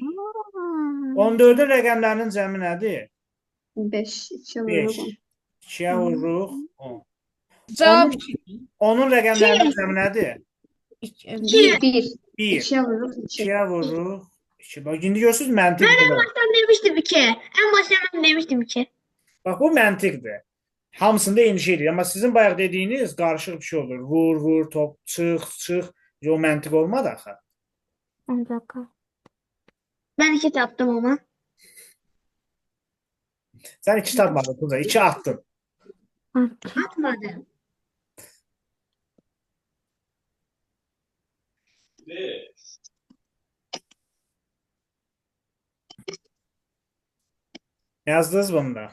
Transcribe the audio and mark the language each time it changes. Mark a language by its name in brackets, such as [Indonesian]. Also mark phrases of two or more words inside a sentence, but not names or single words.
[Azerbaijani] 14-ün rəqəmlərinin cəmi nədir? 5. 2 5. vururum. 2-yə vururuq, 10. Cavab Onun rəqəmlərinin cəmi nədir? 2. 1. 1. [Turkish] 2'ye vururum. 2. [Azerbaijani] 2-yə vururuq. 2. Bax, indi görürsünüz məntiq belə. [Turkish] Ben demiştim 2. En başta ben demiştim 2. [Azerbaijani] Bax, bu məntiqdir. Hamısında eyni şeydir. Amma sizin bayaq dediyiniz qarışıq bir şey olur. Vur, vur, top, çıx. O məntiq olmadı axı. [Turkish] Bir dakika. Ben 2 taptım ama. [Azerbaijani] Sən 2 tapmadın, Tuncay. 2 atdın. Atmadım. Yazdınız bunu da.